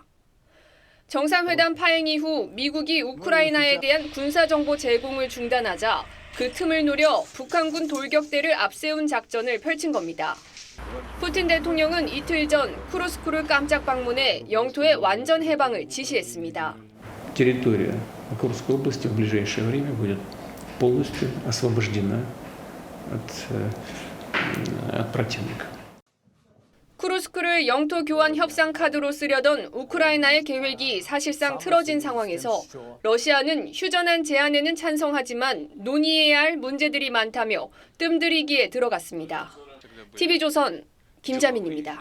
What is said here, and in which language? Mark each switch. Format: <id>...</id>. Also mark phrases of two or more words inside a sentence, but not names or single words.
<ko>정상회담 파행 이후 미국이 우크라이나에 대한 군사정보 제공을 중단하자 그 틈을 노려 북한군 돌격대를 앞세운 작전을 펼친 겁니다. 푸틴 대통령은 이틀 전 쿠르스크를 깜짝 방문해 영토의 완전 해방을 지시했습니다.</ko> <ru>Территория Курской области в ближайшее время будет полностью освобождена от противника.</ru> <ko>쿠르스크를 영토 교환 협상 카드로 쓰려던 우크라이나의 계획이 사실상 틀어진 상황에서 러시아는 휴전한 제안에는 찬성하지만 논의해야 할 문제들이 많다며 뜸들이기에 들어갔습니다. TV조선 김자민입니다.</ko>